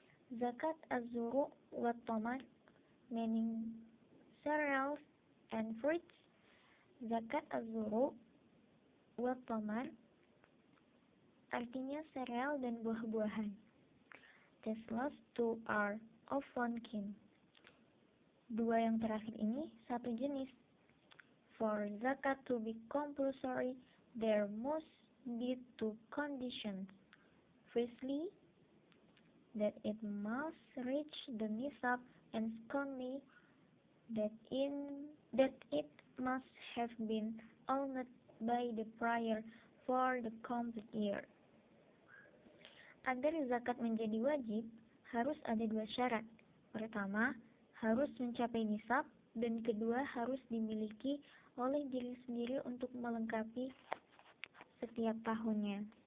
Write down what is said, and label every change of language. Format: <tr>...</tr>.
<en>Zakat az-zuru' wa tomat, meaning cereals and fruits.</en> <id>Zakat az-zuru' wa tomat artinya sereal dan buah-buahan.</id> <en>These last two are of one kind.</en> <id>Dua yang terakhir ini satu jenis.</id> <en>For zakat to be compulsory, there must be two conditions. Firstly, that it must reach the nisab, and secondly, that it must have been owned by the prior for the complete year.</en> <id>Agar zakat menjadi wajib, harus ada dua syarat. Pertama, harus mencapai nisab, dan kedua harus dimiliki oleh diri sendiri untuk melengkapi setiap tahunnya.</id>